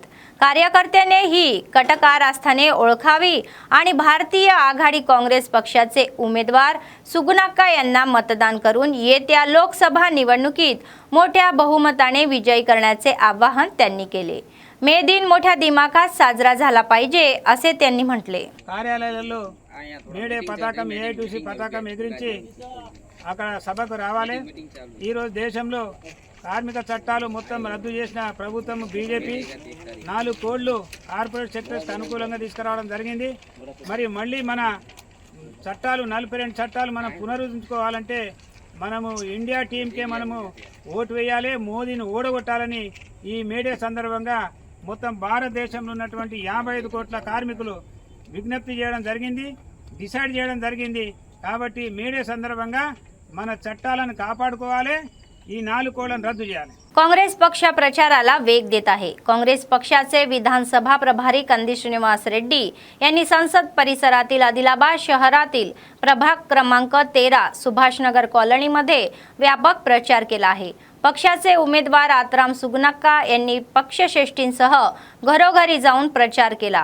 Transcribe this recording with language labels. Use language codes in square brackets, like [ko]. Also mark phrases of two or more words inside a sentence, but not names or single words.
[mr] कार्यकर्त्याने ही कटकारस्थाने ओळखावी आणि भारतीय आघाडी काँग्रेस पक्षाचे उमेदवार सुगुनाक्का यांना मतदान करून येत्या लोकसभा निवडणुकीत मोठ्या बहुमताने विजयी करण्याचे आवाहन त्यांनी केले. मे दिन मोठ्या दिमाखात साजरा झाला पाहिजे असे त्यांनी म्हटले. [te] కార్యాలయాలలో మేడే పతాకం AITUC పతాకం ఎగిరించి అక్కడ సభకు రావాలి. ఈరోజు దేశంలో కార్మిక చట్టాలు మొత్తం రద్దు చేసిన ప్రభుత్వం బీజేపీ 4 కోడ్లు [en] corporate sectors [te] అనుకూలంగా తీసుకురావడం జరిగింది. మరి మళ్ళీ మన చట్టాలు 42 చట్టాలు మనం పునరుద్ధరించుకోవాలంటే మనము ఇండియా టీంకే మనము ఓటు వేయాలి, మోదీని ఓడగొట్టాలని ఈ మేడే సందర్భంగా మొత్తం భారతదేశంలో ఉన్నటువంటి 55 కోట్ల కార్మికులు విజ్ఞప్తి చేయడం జరిగింది, డిసైడ్ చేయడం జరిగింది. కాబట్టి మేడే సందర్భంగా మన చట్టాలను కాపాడుకోవాలి, ఈ 4 కోడ్లను రద్దు చేయాలి. [mr] काँग्रेस पक्ष प्रचाराला वेग देत आहे. काँग्रेस पक्षाचे विधानसभा प्रभारी कंदी श्रीनिवास रेड्डी यांनी संसद परिसरातील आदिलाबाद शहरातील प्रभाग क्रमांक 13 सुभाषनगर कॉलनीमध्ये व्यापक प्रचार केला आहे. पक्षाचे उमेदवार आत्राम सुगुनाक्का यांनी पक्षश्रेष्ठींसह घरोघरी जाऊन प्रचार केला.